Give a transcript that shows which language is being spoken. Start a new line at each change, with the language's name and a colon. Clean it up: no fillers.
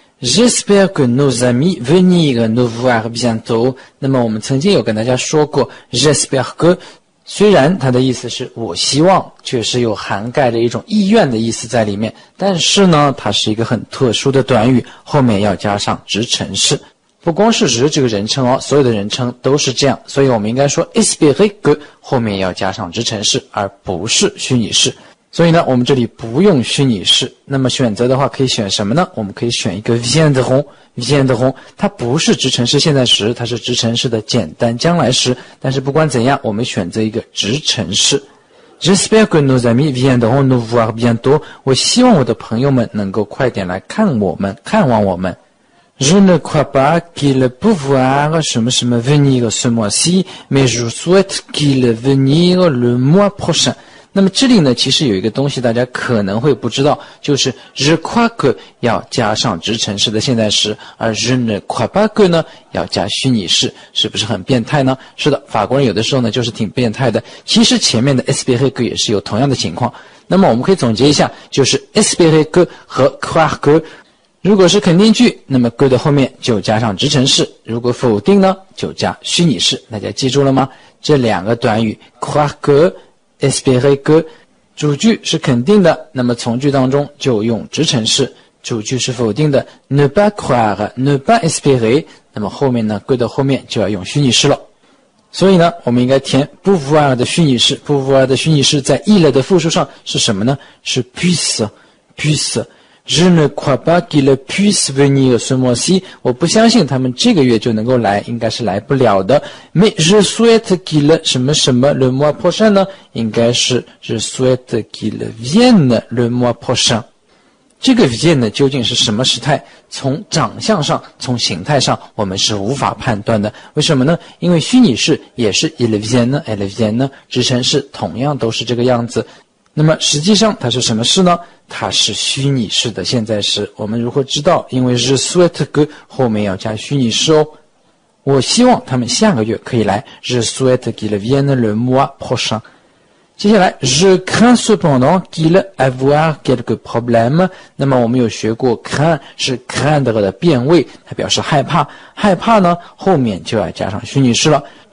French: J'espère que nos amis venir nous voir bientôt。
Chinese: 那么我们曾经有跟大家说过 ，j'espère que 虽然它的意思是我希望，确实有涵盖着一种意愿的意思在里面，但是呢，它是一个很特殊的短语，后面要加上直陈式。不光是指这个人称哦，所有的人称都是这样，所以我们应该说 espérer que 后面要加上直陈式，而不是虚拟式。所以呢，我们这里不用虚拟式。那么选择的话，可以选什么呢？我们可以选一个 viendront， 它不是直陈式现在时，它是直陈式的简单将来时。但是不管怎样，我们选择一个直陈式。
French: J'espère que nos amis viendront nous voir bientôt。
Chinese: 我希望我的朋友们能够快点来看我们，看望我们。
French: Je ne crois pas qu'il pouvoir
Chinese: 什么什么
French: venir ce mois-ci, mais je souhaite qu'il venir le mois prochain。
Chinese: 那么这里呢，其实有一个东西大家可能会不知道，就是 je crois que 要加上直陈式的现在时，而 je ne crois pas que 呢要加虚拟式，是不是很变态呢？是的，法国人有的时候呢就是挺变态的。其实前面的 espérer que 也是有同样的情况。那么我们可以总结一下，就是 espérer que 和 croire que。如果是肯定句，那么 que 的后面就加上直陈式；如果否定呢，就加虚拟式。大家记住了吗？这两个短语 croire que、espérer que， 主句是肯定的，那么从句当中就用直陈式；主句是否定的 ne pas croire、ne pas espérer， 那么后面呢 que 的后面就要用虚拟式了。所以呢，我们应该填 pouvoir 的虚拟式。pouvoir 的虚拟式在 il 的复数上是什么呢？是
French: puisse。Je ne crois pas qu'il puisse venir ce mois-ci。
Chinese: 我不相信他们这个月就能够来，应该是来不了的。
French: Mais je souhaite qu'il
Chinese: 什么什么
French: le mois prochain 呢？
Chinese: 应该是
French: je souhaite qu'il vienne le mois prochain。
Chinese: 这个 vienne 究竟是什么时态？从长相上，从形态上，我们是无法判断的。为什么呢？因为虚拟式也是
French: il vienne、elle vienne，
Chinese: 直陈式同样都是这个样子。那么实际上它是什么式呢？它是虚拟式的现在时。我们如何知道？因为 je souhaite que 后面要加虚拟式哦。我希望他们下个月可以来。
French: Je souhaite qu'il vienne le mois prochain。
Chinese: 接下来
French: je crains cependant qu'il avoir quelques problèmes。
Chinese: 那么我们有学过 crains 是 craindre 的变位，它表示害怕。害怕呢，后面就要加上虚拟式了。